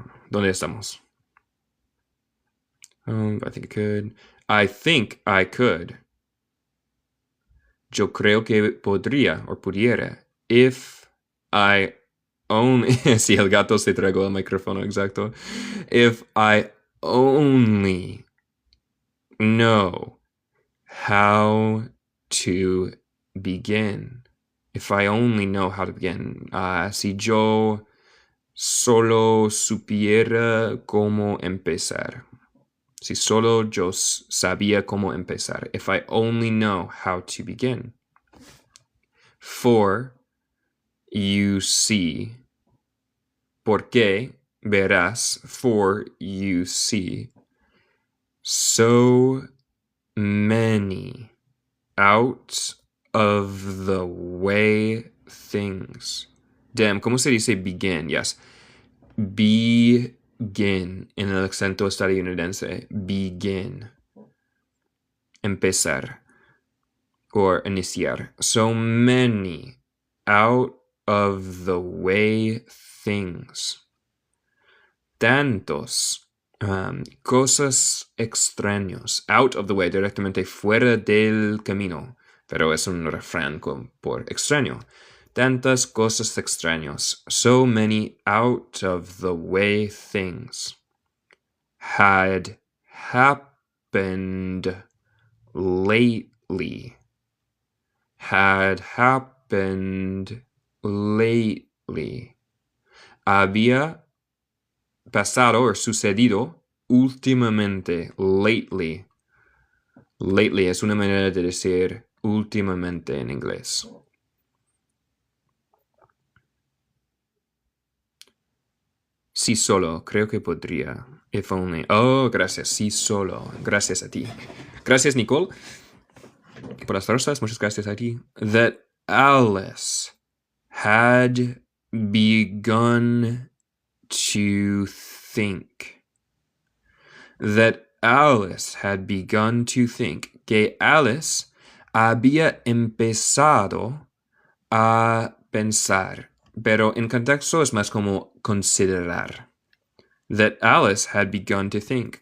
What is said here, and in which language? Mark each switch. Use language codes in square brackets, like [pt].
[es] ¿Dónde estamos? [en] I think I could. I think I could. [es] Yo creo que podría o pudiera. [en] If I only. [es] Si el gato se tragó el micrófono, exacto. [en] If I only know how to begin. If I only know how to begin. [es] Si yo solo supiera cómo empezar. Si solo yo sabía cómo empezar. [en] If I only know how to begin. For you see. [es] Porque verás. [en] For you see. So many out of the way things. [es] Damn, ¿cómo se dice begin? Yes. Begin en el acento estadounidense. Begin. Empezar. Or iniciar. [en] So many out of the way things. [es] Tantos. Cosas extraños. Out of the way, directamente fuera del camino. Pero es un refrán por extraño. Tantas cosas extraños. [en] So many out of the way things had happened lately. Had happened lately. [es] Había pasado o sucedido últimamente. Lately. Lately es una manera de decir últimamente en inglés. Sí solo, creo que podría. [en] If only. [es] Oh, gracias. Sí solo. Gracias a ti. Gracias, Nicole. Por las rosas, muchas gracias a ti. [en] That Alice had begun to think. That Alice had begun to think. [es] Que Alice había empezado a pensar. Pero en contexto es más como considerar. [en] That Alice had begun to think.